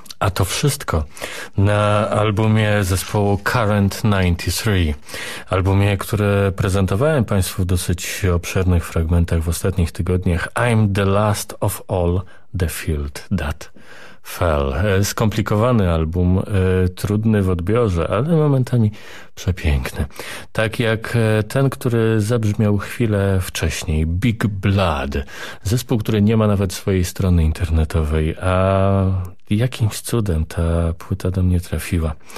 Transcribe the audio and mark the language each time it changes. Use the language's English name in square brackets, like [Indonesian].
[Polish] A to wszystko na albumie zespołu Current 93. Albumie, które prezentowałem Państwu w dosyć obszernych fragmentach w ostatnich tygodniach. [English] I'm the last of all the field that fell. [Polish] Skomplikowany album, trudny w odbiorze, ale momentami przepiękny. Tak jak ten, który zabrzmiał chwilę wcześniej, Big Blood. Zespół, który nie ma nawet swojej strony internetowej, a jakimś cudem ta płyta do mnie trafiła.